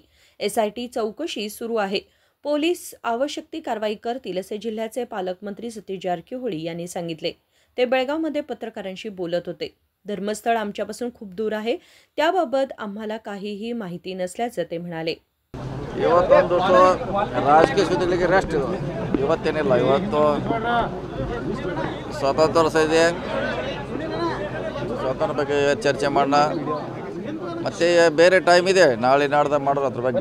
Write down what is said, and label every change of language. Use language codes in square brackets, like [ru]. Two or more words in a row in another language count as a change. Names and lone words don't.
[mr] SIT चौकशी सुरू आहे। पोलीस आवश्यक ती कारवाई करतील असे जिल्ह्याचे पालकमंत्री सतीश जारकिहोळी यांनी सांगितले। ते बेळगावमध्ये पत्रकारांशी बोलत होते। धर्मस्थळ आमच्यापासून खूप दूर आहे, त्याबाबत आम्हाला काहीही माहिती नसल्याचं ते म्हणाले। [kn] ಇವತ್ತೊಂದು ರಾಜಕೀಯ ಸುದ್ದಿಗಳಿಗೆ ರೆಸ್ಟ್ ಇವತ್ತೇನಿಲ್ಲ। ಇವತ್ತು ಸ್ವತಂತ್ರ ವರ್ಷ ಇದೆ, ಸ್ವತಂತ್ರ ಬಗ್ಗೆ ಚರ್ಚೆ ಮಾಡೋಣ, ಮತ್ತೆ ಬೇರೆ ಟೈಮ್ ಇದೆ, ನಾಳೆ ನಾಡ್ದು ಮಾಡೋದು ಅದ್ರ ಬಗ್ಗೆ।